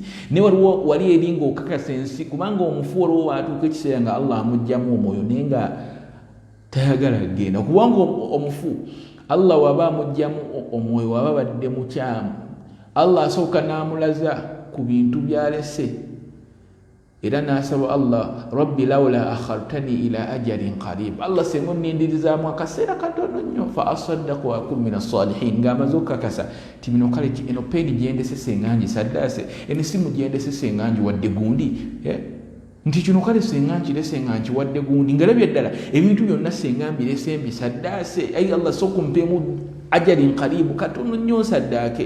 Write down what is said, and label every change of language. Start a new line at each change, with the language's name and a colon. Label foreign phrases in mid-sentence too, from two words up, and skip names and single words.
Ganda: Naye waliwo wali eri ng'okakasa ensi, kubanga omufu waliwo waatuuka ekiseera nga Allah amugjamu omwoyo naye nga tayagala kugenda. Kubanga omufu Allah waba amugjamu omwoyo waba badde mukyamu, Allah asooka n'amulaza ku bintu byalese, era n'asaba Allah, rabbi
Arabic: لولا أخرتني إلى أجل قريب,
Ganda: Allah senga onnindirizaamu akaseera katono nnyo,
Arabic: فأصدق وأكن من الصالحين,
Ganda: ng'amaze okukakasa ti bino kale eno peeni gyendese senga ngisaddaase, eno simu gyendese senga ngiwadde gundi, nti kino kale senga nkirese nga nkiwadde gundi, ngalabye ddala ebintu byonna senga mbirese mbisaddaase, ayi Allah sooka ompeemu
Arabic: أجل قريب,
Ganda: katono nnyo nsaddaake.